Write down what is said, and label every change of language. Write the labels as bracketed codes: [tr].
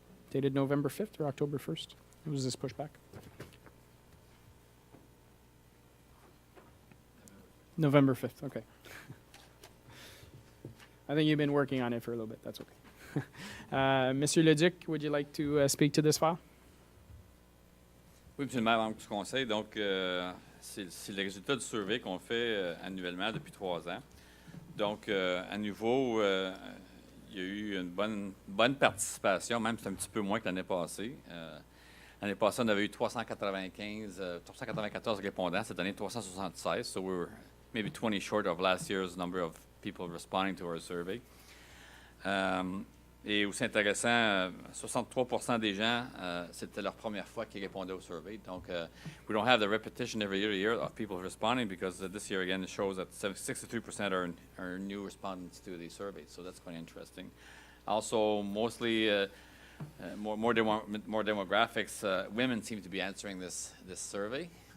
[en] Dated November 5th or October 1st? Was this pushed back? November 5th, okay. I think you've been working on it for a little bit, that's okay. Monsieur Leduc, would you like to speak to this file? [fr] Oui, Monsieur le maire, membre du conseil, donc c'est le résultat du survey qu'on fait annuellement depuis 3 ans. Donc, à nouveau, il y a eu une bonne participation, même si c'est un petit peu moins que l'année passée. L'année passée, on avait eu 394 répondants. Cette année, 376. [en] So we were maybe 20 short of last year's number of people responding to our survey. [fr] Et aussi intéressant, 63% des gens, c'était leur première fois qu'ils répondaient au survey. [en] Donc, we don't have the repetition every year of people responding because this year, again, it shows that 63% are new respondents to the survey. So that's quite interesting. Also, mostly more demographics, women seem to be answering this survey.